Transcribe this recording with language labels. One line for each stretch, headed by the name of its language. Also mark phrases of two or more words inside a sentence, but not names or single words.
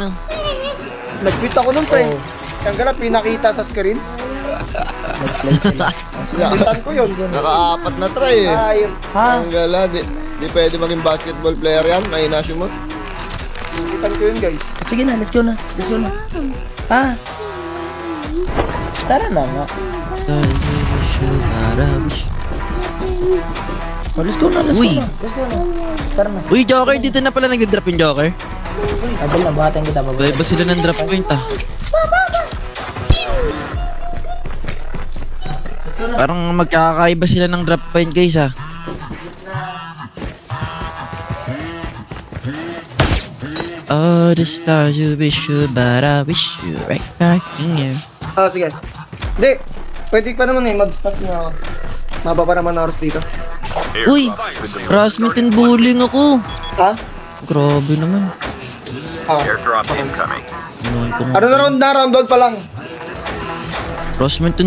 Filipino: Nag-quit ako nun, pre. Oo. Ang gala, pinakita sa screen. Nag-play sila. Nakitan ko yun. Naka-apat na try eh. Ay, Ha? Ang gala, di pwede maging basketball player yan. Mahina siya mo. nakitan ko yun, guys. Sige na,
English: let's go
Filipino: na.
English: Let's go
Filipino: na. Ha? Tara na nga. Oh,
English: let's go
Filipino: na, let's Uy. go na.
English: Let's go
Filipino: na. Tara na. Uy, Joker, dito na pala nag-drop yung Joker. Abel na, buhatin kita. Wala ba sila ng drop point ah? Parang magkakaiba sila ng drop point guys ah.
English: Oh, the stars you wish you, but I wish you right back in here.
Filipino: Ah, sige. Hindi. Pwede pa naman mag-stop na ako. Maba pa naman oras dito.
English: Uy, harassment and bullying ako.
Filipino: Ha? Grabe naman.
English: Airdrop incoming.
Filipino: Inuwan ko Ano na round pa lang.
English: harassment and